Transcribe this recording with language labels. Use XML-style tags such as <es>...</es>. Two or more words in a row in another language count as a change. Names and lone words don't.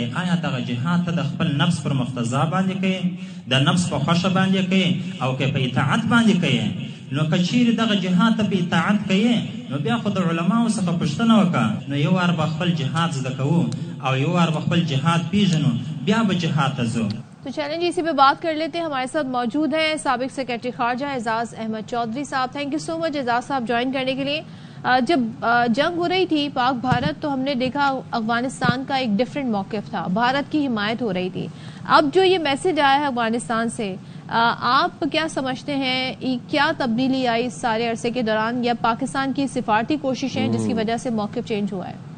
<ps>آیا دغه جهاد ته د خپل نفس پر مقتضا باندې کوي، د نفس په خوښه باندې کوي، او که په اطاعت باندې کوي؟ نو که چیرې دغه جهاد ته په اطاعت کوي نو بیا خو د علماو څخه پوښتنه وکړه، نو یو وار به خپل جهاد زده کوو او یو وار به خپل جهاد پیژنو، بیا به جهاد ته ځو۔</ps> <ur>تو چلیں جی اسی پہ بات کر لیتے ہیں، ہمارے ساتھ موجود ہیں سابق سیکرٹری خارجہ اعزاز احمد چودھری صاحب۔</ur> <en>thank you so much</en> <ur>اعزاز صاحب جوائن کرنے کے لیے۔ جب جنگ ہو رہی تھی پاک بھارت تو ہم نے دیکھا افغانستان کا ایک ڈیفرنٹ موقف تھا، بھارت کی حمایت ہو رہی تھی۔ اب جو یہ میسج آیا ہے افغانستان سے، آپ کیا سمجھتے ہیں کیا تبدیلی آئی اس سارے عرصے کے دوران، یا پاکستان کی سفارتی کوششیں جس کی وجہ سے موقف چینج ہوا ہے؟</ur>